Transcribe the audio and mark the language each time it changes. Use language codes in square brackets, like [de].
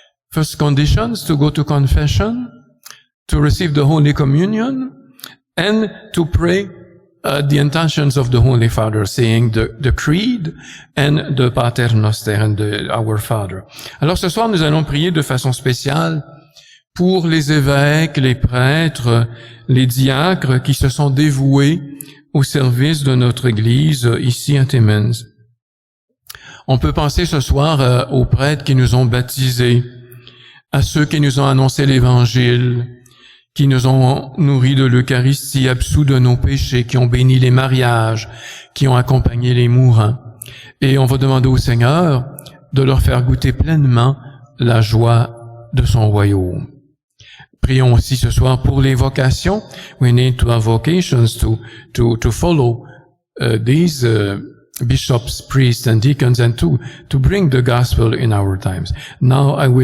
[en] First conditions, to go to confession, to receive the Holy Communion, and to pray the intentions of the Holy Father, saying the Creed and the Pater Noster and Our Father. [fr] Alors ce soir, nous allons prier de façon spéciale pour les évêques, les prêtres, les diacres qui se sont dévoués au service de notre Église ici à Timmins. On peut penser ce soir aux prêtres qui nous ont baptisés, à ceux qui nous ont annoncé l'Évangile, qui nous ont nourris de l'Eucharistie, absous de nos péchés, qui ont béni les mariages, qui ont accompagné les mourants. Et on va demander au Seigneur de leur faire goûter pleinement la joie de son royaume. Prions aussi ce soir pour les vocations. [en] We need to have vocations to follow these bishops, priests and deacons and to bring the gospel in our times. Now I will